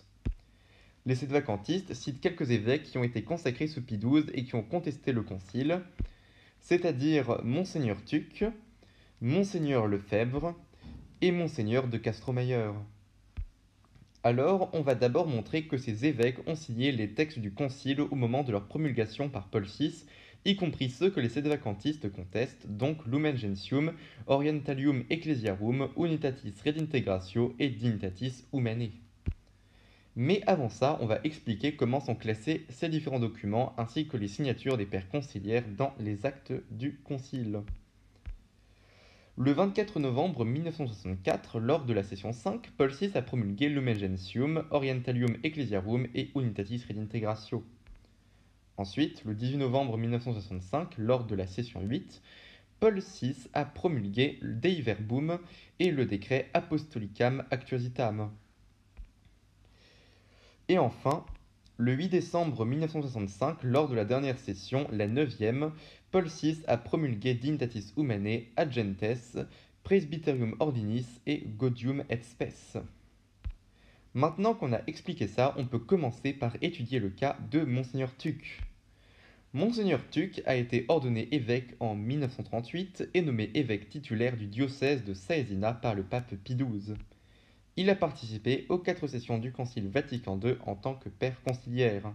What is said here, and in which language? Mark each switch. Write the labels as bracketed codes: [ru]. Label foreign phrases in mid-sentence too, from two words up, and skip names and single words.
[fr] Les sédévacantistes citent quelques évêques qui ont été consacrés sous Pie XII et qui ont contesté le concile, c'est-à-dire Monseigneur Tuc, Monseigneur Lefebvre et Monseigneur de Castromayor. Alors, on va d'abord montrer que ces évêques ont signé les textes du concile au moment de leur promulgation par Paul VI, y compris ceux que les sédévacantistes contestent, donc Lumen Gentium, Orientalium Ecclesiarum, Unitatis Redintegratio et Dignitatis Humanae. Mais avant ça, on va expliquer comment sont classés ces différents documents ainsi que les signatures des pères conciliaires dans les actes du concile. Le 24 novembre 1964, lors de la session 5, Paul VI a promulgué Lumen Gentium, Orientalium Ecclesiarum et Unitatis Redintegratio. Ensuite, le 18 novembre 1965, lors de la session 8, Paul VI a promulgué Dei Verbum et le décret Apostolicam Actuositam. Et enfin, le 8 décembre 1965, lors de la dernière session, la 9e, Paul VI a promulgué Dignitatis Humanae, Ad Gentes, Presbyterium Ordinis et Gaudium et Spes. Maintenant qu'on a expliqué ça, on peut commencer par étudier le cas de Monseigneur Tuc. Monseigneur Tuc a été ordonné évêque en 1938 et nommé évêque titulaire du diocèse de Saesina par le pape Pie XII. Il a participé aux 4 sessions du Concile Vatican II en tant que père conciliaire.